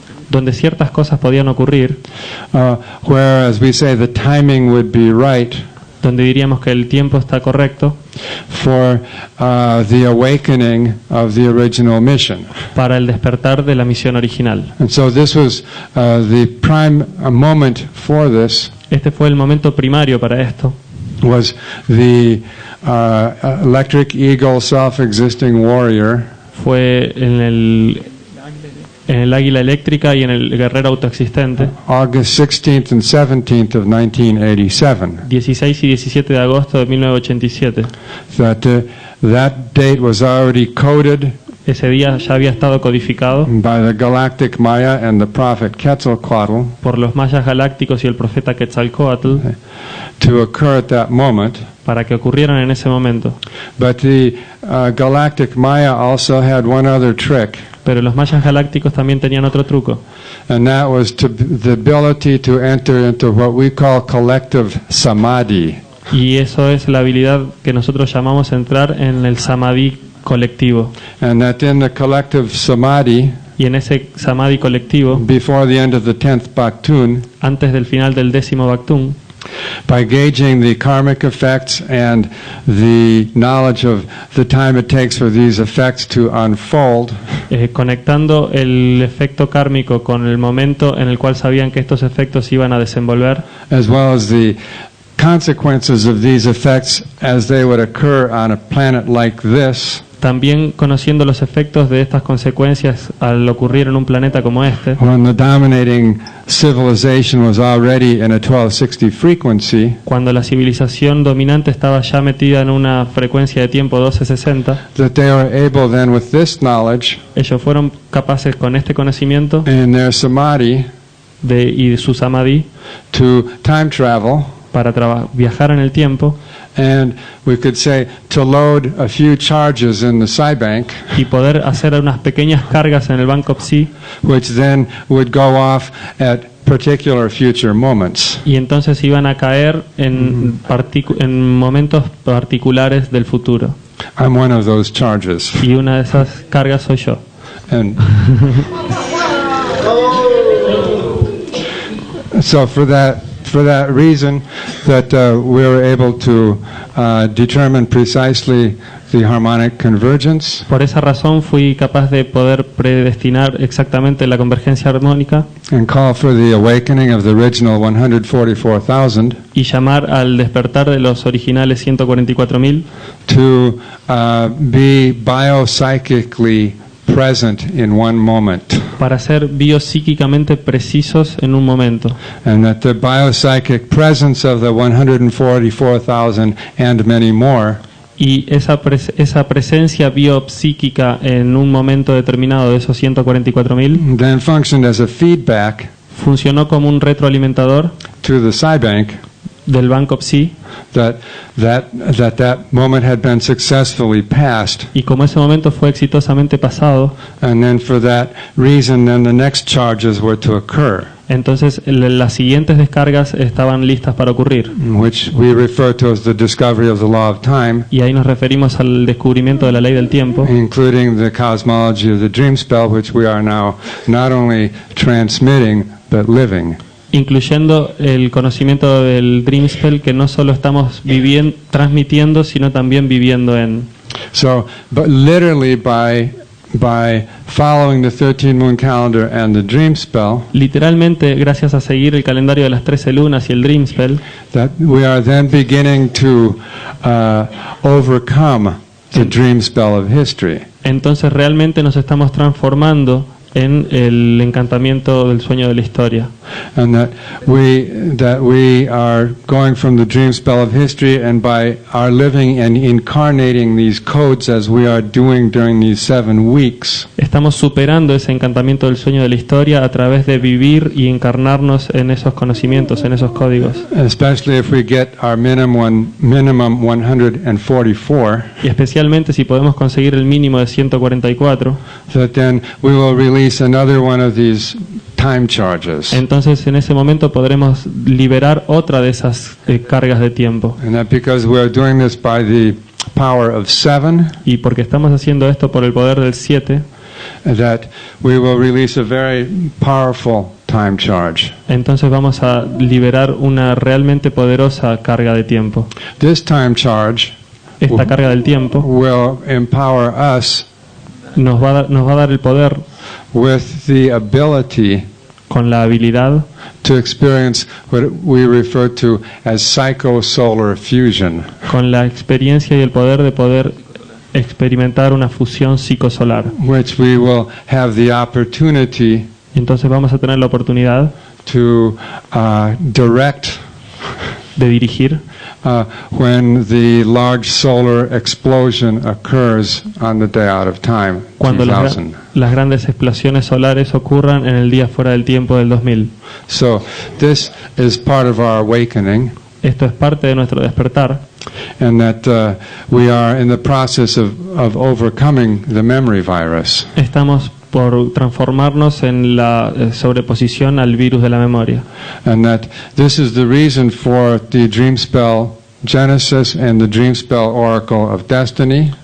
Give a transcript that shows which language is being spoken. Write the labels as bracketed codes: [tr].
[es] donde ciertas cosas podían ocurrir, [en] whereas we say the timing would be right [es] donde diríamos que el tiempo está correcto [en] for the awakening of the original mission. [es] para el despertar de la misión original. [en] And so this was the prime moment for this [es] Este fue el momento primario para esto. [en] was the electric eagle self-existing warrior [es] Fue en el águila eléctrica y en el guerrero autoexistente, [en] August 16th and 17th of 1987. [es] 16 y 17 de agosto de 1987. [en] That date was already coded [es] Ese día ya había estado codificado [en] by the galactic Maya and the prophet Quetzalcoatl [es] por los mayas galácticos y el profeta Quetzalcóatl [en] to occur at that moment. [es] para que ocurrieran en ese momento. [en] But the galactic Maya also had one other trick, [es] Pero los mayas galácticos también tenían otro truco, [en] and that was the ability to enter into what we call collective samadhi. [es] y eso es la habilidad que nosotros llamamos entrar en el samadhi colectivo. [en] And that in the collective samadhi, [es] Y en ese samadhi colectivo, [en] before the end of the 10th Baktun, [es] antes del final del 10º Baktun, [en] by gauging the karmic effects and the knowledge of the time it takes for these effects to unfold, [es] conectando el efecto kármico con el momento en el cual sabían que estos efectos iban a desenvolver, [en] as well as the consequences of these effects as they would occur on a planet like this, [es] también conociendo los efectos de estas consecuencias al ocurrir en un planeta como este, [en] when the dominating civilization was already in a 1260 frequency, [es] cuando la civilización dominante estaba ya metida en una frecuencia de tiempo 1260, [en] that they were able then with this knowledge [es] ellos fueron capaces con este conocimiento [en] in their samadhi [es] y de su samadhi [en] to time travel, [es] para viajar en el tiempo [en] and we could say to load a few charges in the psi bank, [es] y poder hacer unas pequeñas cargas en el Banco Psi, [en] which then would go off at particular future moments. [es] y entonces iban a caer en momentos particulares del futuro. [en] I'm one of those charges. [es] Y una de esas cargas soy yo. [en] And so for that reason, that we were able to determine precisely the harmonic convergence, [es] Por esa razón fui capaz de poder predestinar exactamente la convergencia armónica [en] and call for the awakening of the original 144,000 [es] y llamar al despertar de los originales 144.000 [en] to be biopsychically present in one moment, [es] para ser biopsíquicamente precisos en un momento. [en] and that the biopsychic presence of the 144,000 and many more [es] Y esa presencia biopsíquica en un momento determinado de esos 144.000 [en] then functioned as a feedback [es] funcionó como un retroalimentador [en] to the PsyBank [es] del banco Psi, [en] that moment had been successfully passed, [es] y como ese momento fue exitosamente pasado, [en] and then for that reason then the next charges were to occur, [es] entonces las siguientes descargas estaban listas para ocurrir. [en] which we refer to as the discovery of the law of time, [es] Y ahí nos referimos al descubrimiento de la ley del tiempo, [en] including the cosmology of the dream spell, which we are now not only transmitting but living. [es] incluyendo el conocimiento del Dream Spell, que no solo estamos transmitiendo, sino también viviendo en. [en] So, but literally by following the 13 moon calendar and the dream spell, [es] Literalmente, gracias a seguir el calendario de las 13 lunas y el Dream Spell, [en] that we are then beginning to overcome the dream spell of history. [es] entonces realmente nos estamos transformando en el encantamiento del sueño de la historia. [en] And that we are going from the dream spell of history, and by our living and incarnating these codes as we are doing during these 7 weeks, [es] Estamos superando ese encantamiento del sueño de la historia a través de vivir y encarnarnos en esos conocimientos, en esos códigos. [en] especially if we get our minimum 144, [es] Y especialmente si podemos conseguir el mínimo de 144, [en] that then we will release another one of these time charges. [es] entonces en ese momento podremos liberar otra de esas cargas de tiempo. [en] And that because we are doing this by the power of 7, [es] Y porque estamos haciendo esto por el poder del 7, [en] that we will release a very powerful time charge. [es] entonces vamos a liberar una realmente poderosa carga de tiempo. [en] This time charge [es] Esta carga del tiempo [en] will empower us [es] nos va a dar el poder [en] with the ability [es] con la habilidad [en] to experience what we refer to as psychosolar fusion. [es] con la experiencia y el poder de poder experimentar una fusión psicosolar. [en] Which we will have the opportunity [es] Entonces vamos a tener la oportunidad [en] to direct [es] de dirigir [en] when the large solar explosion occurs on the day out of time, [es] cuando [en] 2000. [es] las grandes explosiones solares ocurran en el día fuera del tiempo del 2000. [en] So this is part of our awakening, [es] Esto es parte de nuestro despertar, [en] and that we are in the process of overcoming the memory virus. [es] estamos por transformarnos en la sobreposición al virus de la memoria. [en] And that this is the reason for the dream spell Genesis and the dream spell oracle of destiny.